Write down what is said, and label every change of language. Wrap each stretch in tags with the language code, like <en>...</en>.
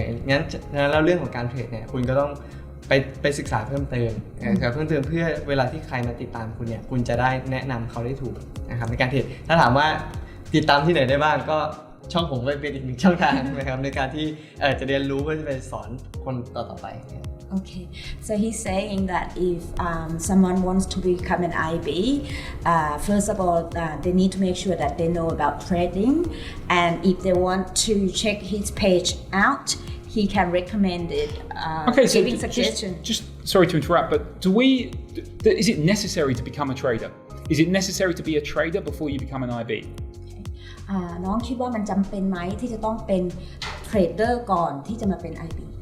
<th>งั้นแล้วเรื่องของการเทรดเนี่ยคุณก็ต้องไปศึกษาเพิ่มเติมเพื่อเวลาที่ใครมาติดตามคุณเนี่ยคุณจะได้แนะนำเขาได้ถูกนะครับในการเทรดถ้าถามว่าติดตามที่ไหนได้บ้างก็ช่องผมก็เป็นอีกหนึ่งช่องทางนะครับในการที่จะเรียนรู้เพื่อจะไปสอนคนต่อไป</th> <en>Okay, so he's saying that if someone wants to become an IB, first of all, they need to make sure that they know about trading, and if they want to check his page out, he can recommend it. Okay, so giving suggestions. Just sorry to interrupt, but is it necessary to become a trader? Is it necessary to be a trader before you become an IB?</en> <th>น้องคิดว่ามันจำเป็นไหมที่จะต้องเป็นเทรดเดอร์ก่อนที่จะมาเป็น IB</th>